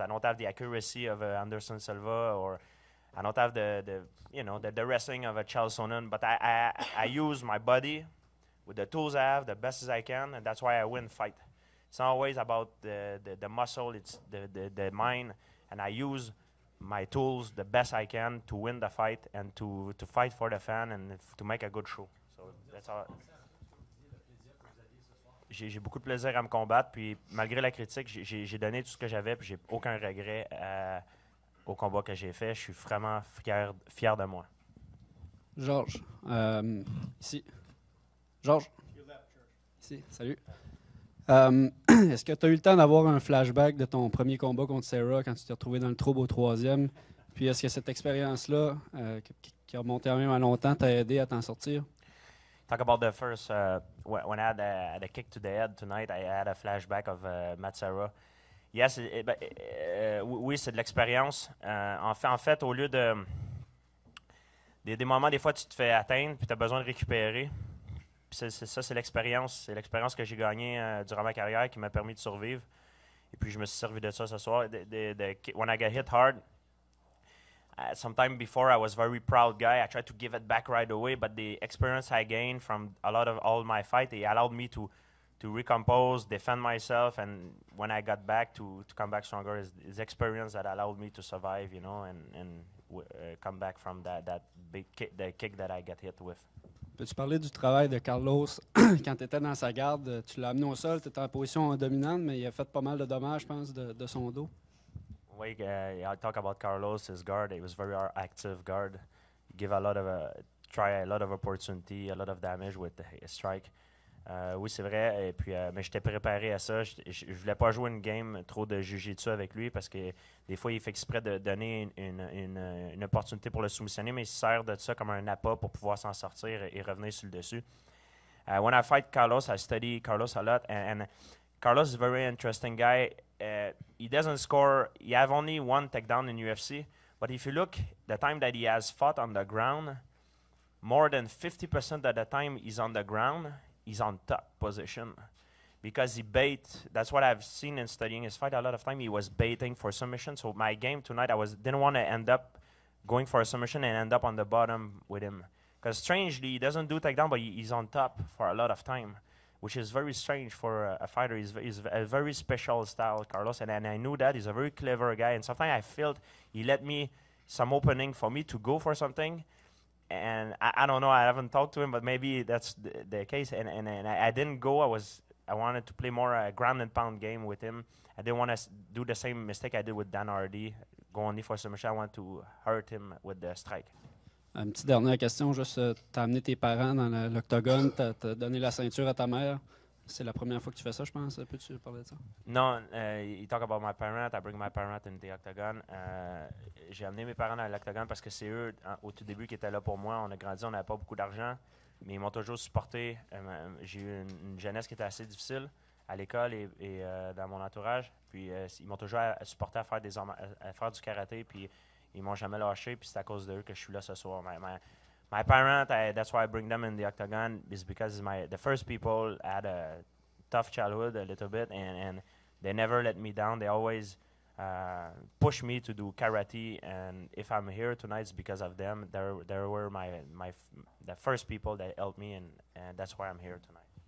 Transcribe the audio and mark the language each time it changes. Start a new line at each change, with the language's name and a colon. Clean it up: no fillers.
English: I don't have the accuracy of a Anderson Silva, or I don't have the wrestling of a Charles Sonnen, but I use my body with the tools I have the best as I can, and that's why I win fight. It's not always about the muscle, it's the mind, and I use my tools the best I can to win the fight and to fight for the fan and to make a good show. So that's all.
French: J'ai beaucoup de plaisir à me combattre, puis malgré la critique, j'ai donné tout ce que j'avais, puis j'ai aucun regret au combat que j'ai fait. Je suis vraiment fier de moi. Georges, ici. Georges. Ici, salut. Est-ce que tu as eu le temps d'avoir un flashback de ton premier combat contre Sarah quand tu t'es retrouvé dans le trouble au 3e? Puis est-ce que cette expérience-là, qui a remonté quand même à longtemps, t'a aidé à t'en sortir?
English: Talk about the first, when I had a kick to the head tonight, I had a flashback of Matt Serra.
French: Yes, oui, c'est de l'expérience. En fait, au lieu de... Des moments, des fois, tu te fais atteindre, puis tu as besoin de récupérer. Puis c'est l'expérience. C'est l'expérience que j'ai gagnée durant ma carrière qui m'a permis de survivre. Et puis, je me suis servi de ça ce soir.
English: When I got hit hard, sometime before I was very proud guy. I tried to give it back right away, but the experience I gained from a lot of all my fight, it allowed me to recompose, defend myself, and when I got back to come back stronger, is experience that allowed me to survive, you know, and come back from that big kick that I got hit with.
French: Peux-tu parler du travail de Carlos quand tu étais dans sa garde? Tu l'as amené au sol, tu étais en position dominante, mais il a fait pas mal de dommages, je pense, de son dos.
English: Wait, I talk about Carlos, his guard. It was very active guard. He give a lot of try a lot of opportunity, a lot of damage with his strike.
French: Oui, c'est vrai. Et puis, mais j'étais préparé à ça. Je voulais pas jouer une game trop de jiu-jitsu avec lui parce que des fois, il fait exprès de donner une opportunité pour le soumissionner, mais il se sert de ça comme un appât pour pouvoir s'en sortir et revenir sur le dessus.
English: When I fight Carlos, I study Carlos a lot, and Carlos is a very interesting guy. He doesn't score. He have only one takedown in UFC, but if you look, the time that he has fought on the ground, more than 50% of the time he's on the ground, he's on top position because he bait. That's what I've seen in studying his fight. A lot of time he was baiting for submission. So my game tonight, didn't want to end up going for a submission and end up on the bottom with him. Because strangely, he doesn't do takedown, but he's on top for a lot of time, which is very strange for a fighter. He's a very special style, Carlos, and I knew that. He's a very clever guy, and sometimes I felt he let me some opening for me to go for something. And I don't know, I haven't talked to him, but maybe that's the case. And I didn't go. I wanted to play more a ground and pound game with him. I didn't want to do the same mistake I did with Dan Hardy, go only for submission. I want to hurt him with the strike.
French: Une petite dernière question, juste, t'as amené tes parents dans l'octogone, t'as donné la ceinture à ta mère. C'est la première fois que tu fais ça, je pense. Peux-tu parler de ça?
English: Non, you talk about my parents. I bring my parents in the octagon.
French: J'ai amené mes parents dans l'octagon parce que c'est eux, au tout début, qui étaient là pour moi. On a grandi, on n'avait pas beaucoup d'argent, mais ils m'ont toujours supporté. J'ai eu une jeunesse qui était assez difficile à l'école et dans mon entourage. Puis ils m'ont toujours supporté à faire du karaté, puis ils m'ont jamais lâché. Puis c'est à cause d'eux que je suis là ce soir.
English: My parents, that's why I bring them in the octagon, is because the first people had a tough childhood a little bit, and they never let me down. They always push me to do karate, and if I'm here tonight, it's because of them. They were the first people that helped me, and that's why I'm here tonight.